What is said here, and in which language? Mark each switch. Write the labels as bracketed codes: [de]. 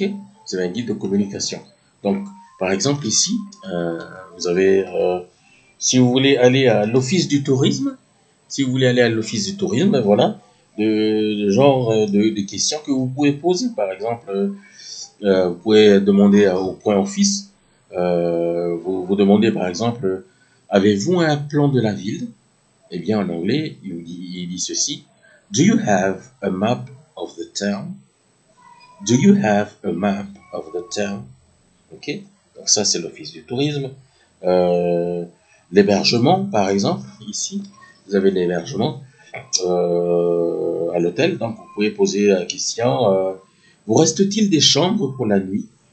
[fr] Vous avez un guide de communication. Donc, par exemple ici, vous avez si vous voulez aller à l'office du tourisme, si vous voulez aller à l'office du tourisme, ben voilà, de genre de questions que vous pouvez poser. Par exemple, vous pouvez demander au point office, vous demandez par exemple, avez-vous un plan de la ville? Eh bien, en anglais, il dit ceci. [en] Do you have a map of the town? Do you have a map of the town? [fr] Ok, donc ça c'est l'office du tourisme. L'hébergement, par exemple, ici, vous avez l'hébergement à l'hôtel, donc vous pouvez poser la question vous reste-t-il des chambres pour la nuit?